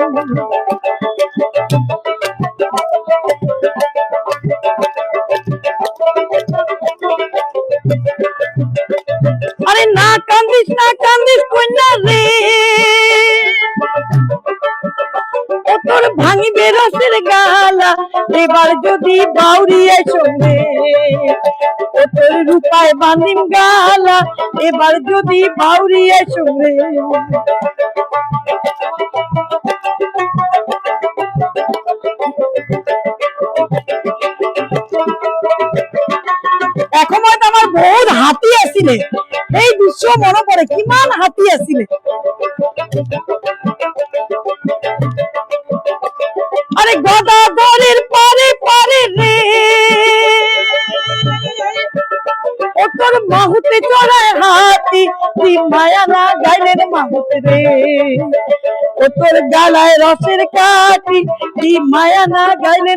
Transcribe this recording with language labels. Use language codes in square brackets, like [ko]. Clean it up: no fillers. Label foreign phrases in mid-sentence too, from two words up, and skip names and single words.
[rkt] আরে না কান্দিস কন্যা রে ও তোর ভাঙিবে রসের গালা এবার যদি বাউরিয়া শুনবে ও তোর রূপায় বাঁধিম গালা এবার যদি বাউরিয়া শুনবে। [as] এসময়ত আমার বহুত হাতী আছিলে, এই দৃশ্য মনে পড়ে কিমান হাতী আছিলে। [rkt] আরে গদাধরের পারে পারে রে ও তোর মাহুতে চড়ায় হাতি কি মায়া না গাইলেন মাহুতে রে ও তোর গালায় রসের কাটি কি মায়া না গাইলেন